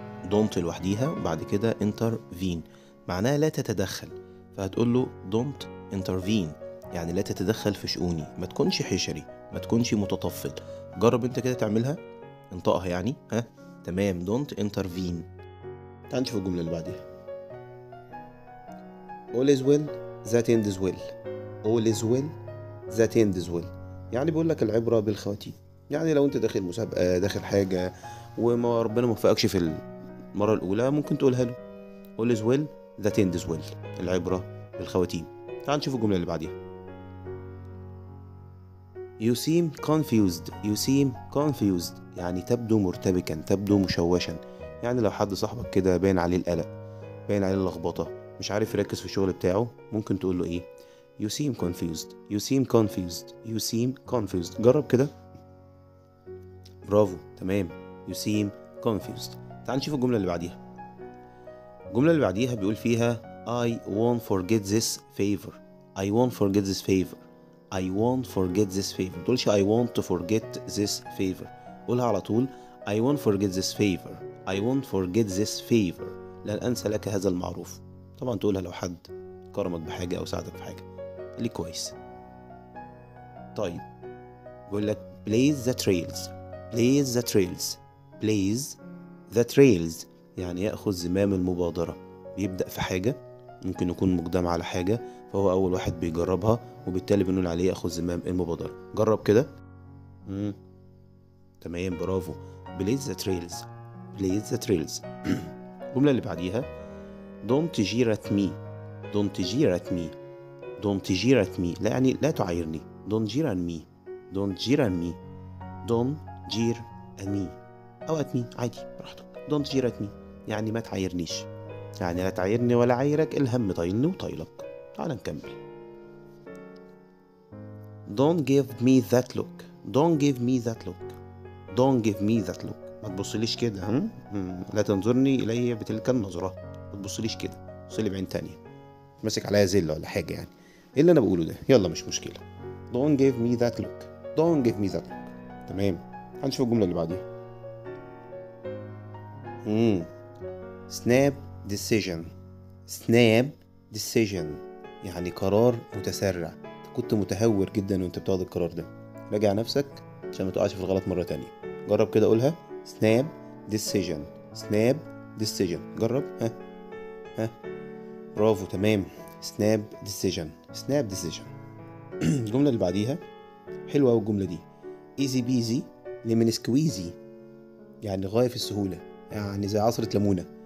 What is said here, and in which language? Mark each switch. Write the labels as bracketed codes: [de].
[ar] don't لوحديها وبعد كده intervene، معناها لا تتدخل. فهتقول له [en] don't intervene، [ar] يعني لا تتدخل في شؤوني، ما تكونش حشري، ما تكونش متطفل. جرب انت كده تعملها، انطقها يعني. ها، تمام. [en] don't intervene. [ar] تعال نشوف الجملة اللي بعديها. [en] all is well that ends well. all is well that ends well، [ar] يعني بيقول لك العبرة بالخواتيم. يعني لو انت داخل مسابقة، داخل حاجة، وما ربنا موفقكش في المرة الأولى، ممكن تقولها له [en] all is well that ends well، [ar] العبرة بالخواتيم. تعال نشوف الجملة اللي بعديها. [en] you seem confused. you seem confused، [ar] يعني تبدو مرتبكا، تبدو مشوشا. يعني لو حد صاحبك كده باين عليه القلق، باين عليه اللخبطة، مش عارف يركز في الشغل بتاعه، ممكن تقول له ايه؟ [en] you seem confused. you seem confused. you seem confused. [ar] جرب كده. برافو. تمام. [en] you seem confused. [ar] تعال نشوف الجملة اللي بعديها. الجملة اللي بعديها بيقول فيها [en] I won't forget this favor. I won't forget this favor. I won't forget this favor. [ar] متقولش [en] I want to forget this favor، [ar] قولها على طول [en] I won't forget this favor. I won't forget this favor، [ar] لن أنسى لك هذا المعروف. طبعا تقولها لو حد كرمك بحاجة أو ساعدك في حاجة، خليك كويس. طيب، بيقول لك [en] blaze the trails. blaze the trails. blaze the trails، [ar] يعني يأخذ زمام المبادرة. بيبدأ في حاجة، ممكن يكون مقدم على حاجة، فهو أول واحد بيجربها، وبالتالي بنقول عليه يأخذ زمام المبادرة. جرب كده. تمام، برافو. [en] blaze the trails. blaze the trails. [ar] الجملة اللي بعديها [en] don't jeer at me. don't jeer at me. don't jeer at me، [ar] لا يعني لا تعايرني. [en] don't jeer at me. don't jeer at me. don't jeer at me أو at me [ar] عادي براحتك. [en] don't jeer at me [ar] يعني ما تعايرنيش، يعني لا تعايرني ولا عايرك، الهم طايلني وطايلك. تعال نكمل. [en] don't give me that look. don't give me that look. don't give me that look. [ar] ما تبصليش كده. لا تنظرني إلي بتلك النظرة. ما تبصليش كده، بصلي بعين تانية، ماسك عليا زلة ولا حاجة يعني. ايه اللي انا بقوله ده؟ يلا مش مشكلة. [en] don't give me that look. don't give me that look. تمام. [ar] هنشوف الجملة اللي بعديها. [en] snap decision. snap decision، [ar] يعني قرار متسرع، كنت متهور جدا وانت بتاخد القرار ده. راجع نفسك عشان ما تقعش في الغلط مرة تانية. جرب كده قولها. [en] snap decision. snap decision. [ar] جرب. ها برافو تمام. [en] snap decision. snap decision. [ar] الجملة اللي بعديها حلوة أوي الجملة دي. [en] easy peasy lemon squeezy، [ar] يعني غاية في السهولة، يعني زي عصرة ليمونة.